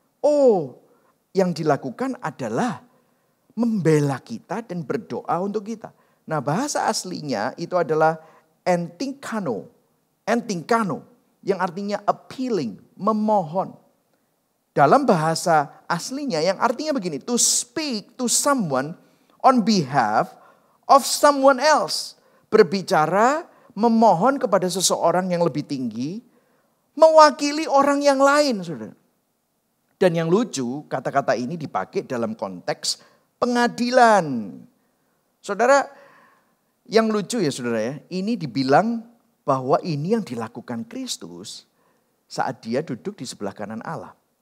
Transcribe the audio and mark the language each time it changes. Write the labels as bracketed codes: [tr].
[id] Oh, yang dilakukan adalah membela kita dan berdoa untuk kita. Nah bahasa aslinya itu adalah entinkano. Entinkano yang artinya appealing, memohon. Dalam bahasa aslinya yang artinya begini. [en] To speak to someone on behalf of someone else. [id] Berbicara, memohon kepada seseorang yang lebih tinggi. Mewakili orang yang lain saudara. Dan yang lucu kata-kata ini dipakai dalam konteks pengadilan. Saudara, yang lucu ya saudara ya, ini dibilang bahwa ini yang dilakukan Kristus saat dia duduk di sebelah kanan Allah.